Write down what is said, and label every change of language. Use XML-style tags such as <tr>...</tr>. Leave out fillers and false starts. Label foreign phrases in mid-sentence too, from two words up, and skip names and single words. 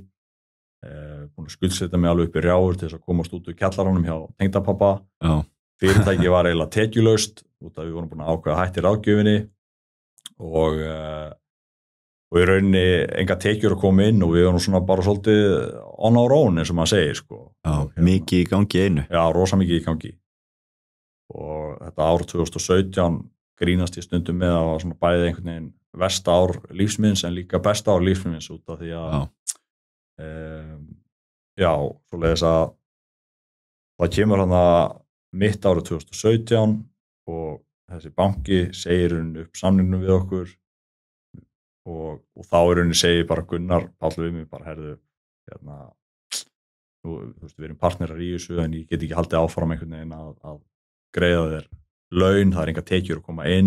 <is>Búin að skuldsetja mig alveg upp í rjáfur til þess að komast út úr kjallaranum hjá tengdapabba. Fyrirtæki var eiginlega tekjulaust út af við vorum búin að ákveða hætti ráðgjöfinni og í rauninni enga tekjur að koma inn og við vorum svona bara svolítið</is> <en>on our own</en> <is>eins og maður segir sko. Mikið í gangi einu. Já, rosa mikið í gangi. Og þetta ár 2017 grínast ég stundum með að var svona bæði einhvern veginn versta ár lífsminns en líka besta ár lífsminns út af því að svoleiðis að það kemur hana mitt árið 2017 og þessi banki segir upp samningnum við okkur og þá segir bara Gunnar Páll við mig bara herðu við erum partnerar í þessu en ég get ekki haldið áfram einhvern veginn að greiða þér laun, það enga tekjur að koma inn.</is>